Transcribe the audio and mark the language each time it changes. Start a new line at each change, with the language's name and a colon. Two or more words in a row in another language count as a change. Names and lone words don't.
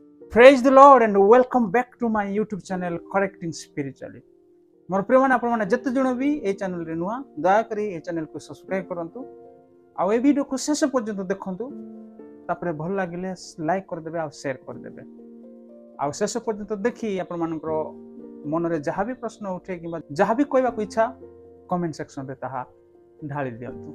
English: Praise the Lord and welcome back to my YouTube channel Correcting Spiritually.
Odia: ମୋର ପ୍ରିୟ ମାନେ ଆପଣ ମାନେ ଯେତେ ଜଣ ଭି ଏ ଚ୍ୟାନେଲ ରେ ନୂଆ ଦୟା କରି ଏ ଚ୍ୟାନେଲ କୁ ସବସ୍କ୍ରାଇବ କରନ୍ତୁ ଆ ଏ ଭିଡିଓ କୁ ଶେଷ ପର୍ଯ୍ୟନ୍ତ ଦେଖନ୍ତୁ ତାପରେ ଭଲ ଲାଗିଲେ ଲାଇକ କର ଦେବେ ଆ ଶେୟାର କର ଦେବେ ଆ ଶେଷ ପର୍ଯ୍ୟନ୍ତ ଦେଖି ଆପଣ ମାନଙ୍କର ମନ ରେ ଯାହା ଭି ପ୍ରଶ୍ନ ଉଠେ କିମ୍ବା ଯାହା ଭି କହିବା କୁ ଇଚ୍ଛା
English: comment section
Odia: ରେ ତାହା ଢାଳି ଦିଅନ୍ତୁ।